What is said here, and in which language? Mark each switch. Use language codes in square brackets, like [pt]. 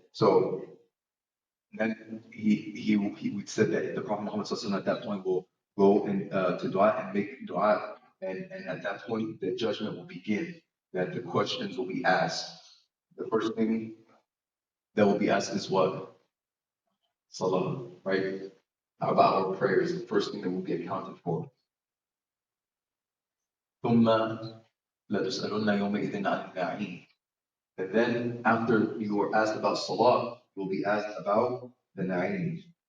[en] So then he said that the Prophet Muhammad sallallahu alaihi wasallam at that point will go and to dua and make dua, and at that point the judgment will begin. That the questions will be asked. The first thing that will be asked is what? Salah, right? About our prayers, the first thing that will be accounted for. [ar] ثم لتسألن يومئذ عن النعيم. [en] And then after you are asked about Salah, you will be asked about the Na'im.